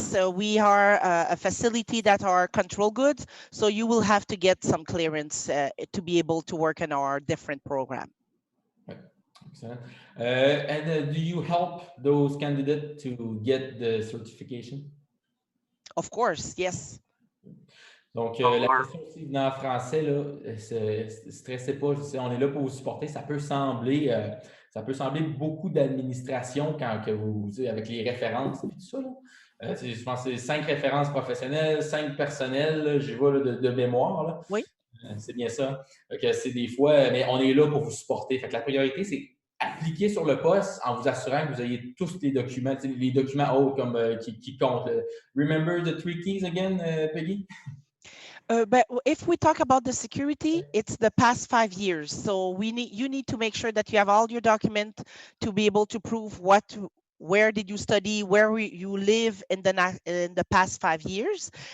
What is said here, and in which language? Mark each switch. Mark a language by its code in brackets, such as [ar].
[en] So we are a facility that are control goods, so you will have to get some clearance to be able to work in our different program. Okay. Excellent. And do you help those candidates to get the certification? Of course, yes. [fr] Donc, la question aussi venant en français, là, stressez pas, on est là pour vous supporter. Ça peut sembler beaucoup d'administration quand que vous, avec les références et tout ça. Là. Je pense que c'est 5 références professionnelles, 5 personnelles, j'y vais de mémoire. Là. Oui. C'est bien ça. C'est des fois, mais on est là pour vous supporter. Fait que la priorité, c'est appliquer sur le poste en vous assurant que vous ayez tous les documents hauts comme, qui comptent. [en] Remember the 3 keys again, Peggy? But if we talk about the security, it's the past 5 years. So you need to make sure that you have all your documents to be able to prove where did you study, where you live in the past 5 years.